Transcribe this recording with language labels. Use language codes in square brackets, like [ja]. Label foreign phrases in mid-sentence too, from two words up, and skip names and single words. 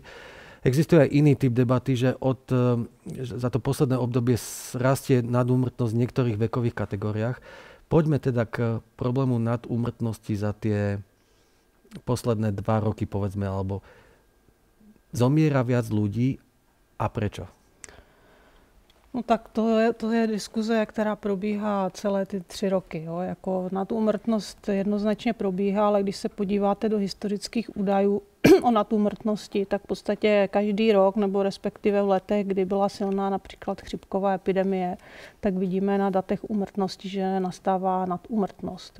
[sk] Existuje aj iný typ debaty, že za to posledné obdobie rastie nadúmrtnosť v niektorých vekových kategóriách. Poďme teda k problému nadúmrtnosti za tie posledné 2 roky, povedzme, alebo zomiera viac ľudí a prečo? [cs] No tak to je diskuze, která probíhá celé ty 3 roky. Jo. Jako nadúmrtnost jednoznačně probíhá, ale když se podíváte do historických údajů o nadúmrtnosti, tak v podstatě každý rok, nebo respektive v letech, kdy byla silná například chřipková epidemie, tak vidíme na datech úmrtnosti, že nastává nadúmrtnost.